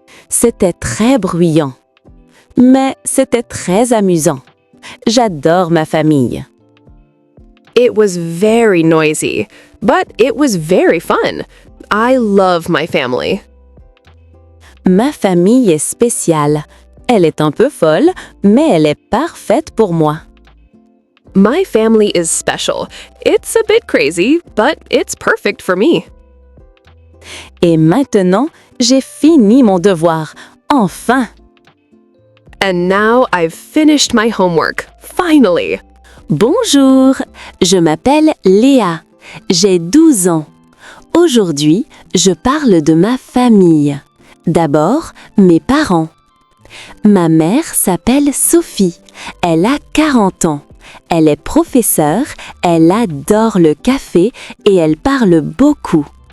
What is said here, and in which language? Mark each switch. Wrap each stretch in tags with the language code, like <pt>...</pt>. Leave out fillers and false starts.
<fr>C'était très bruyant. Mais c'était très amusant. J'adore ma famille.</fr> <en>It was very noisy, but it was very fun. I love my family.</en> <fr>Ma famille est spéciale. Elle est un peu folle, mais elle est parfaite pour moi.</fr> <en>My family is special. It's a bit crazy, but it's perfect for me.</en> <fr>Et maintenant, j'ai fini mon devoir. Enfin!</fr> <en>And now I've finished my homework. Finally!</en> <fr>Bonjour, je m'appelle Léa. J'ai 12 ans. Aujourd'hui, je parle de ma famille. D'abord, mes parents. Ma mère s'appelle Sophie. Elle a 40 ans. Elle est professeure, elle adore le café et elle parle beaucoup.</fr>